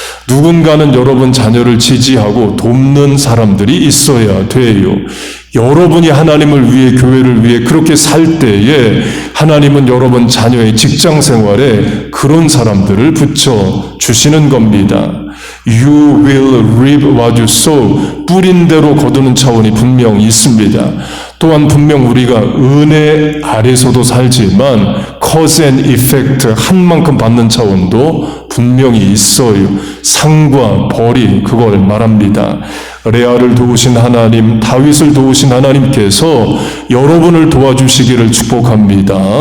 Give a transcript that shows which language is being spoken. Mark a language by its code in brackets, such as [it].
[ko] 누군가는 여러분 자녀를 지지하고 돕는 사람들이 있어야 돼요. 여러분이 하나님을 위해 교회를 위해 그렇게 살 때에 하나님은 여러분 자녀의 직장 생활에 그런 사람들을 붙여주시는 겁니다. [en] You will reap what you sow. [ko] 뿌린 대로 거두는 차원이 분명 있습니다. 또한 분명 우리가 은혜 아래서도 살지만 [en] cause and effect [ko] 한 만큼 받는 차원도 분명히 있어요. 상과 벌이 그걸 말합니다. 레아를 도우신 하나님, 다윗을 도우신 하나님께서 여러분을 도와주시기를 축복합니다.